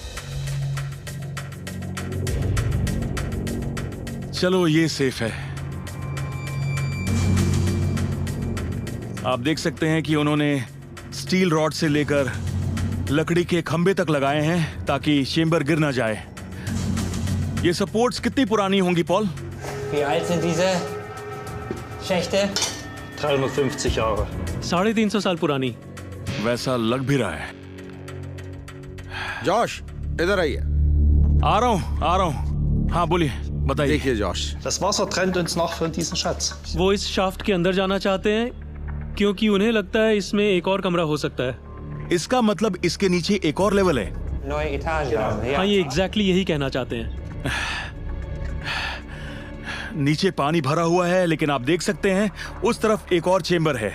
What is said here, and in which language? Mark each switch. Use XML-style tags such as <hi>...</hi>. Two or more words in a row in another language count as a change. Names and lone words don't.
<hi>चलो, ये सेफ है। आप देख सकते हैं कि उन्होंने स्टील रॉड से लेकर लकड़ी के खंभे तक लगाए हैं ताकि चेंबर गिर ना जाए। ये सपोर्ट्स कितनी पुरानी होंगी पॉल?</hi> <de>Wie alt sind diese Schächte? 350 Jahre.</de> <hi>350 साल पुरानी। वैसा लग भी रहा है। जॉश, इधर आइए। आ रहा हूं। हाँ बोलिए, बताइए। देखिए जॉश,</hi> <de>Das Wasser trennt uns noch von diesem Schatz.</de> <hi>वो इस शाफ्ट के अंदर जाना चाहते हैं क्योंकि उन्हें लगता है इसमें एक और कमरा हो सकता है। इसका मतलब इसके नीचे एक और लेवल है।</hi> <de>Neue Etage. Ja.</de> <hi>हाँ, ये एग्जैक्टली यही कहना चाहते हैं। नीचे पानी भरा हुआ है, लेकिन आप देख सकते हैं उस तरफ एक और चेंबर है।</hi>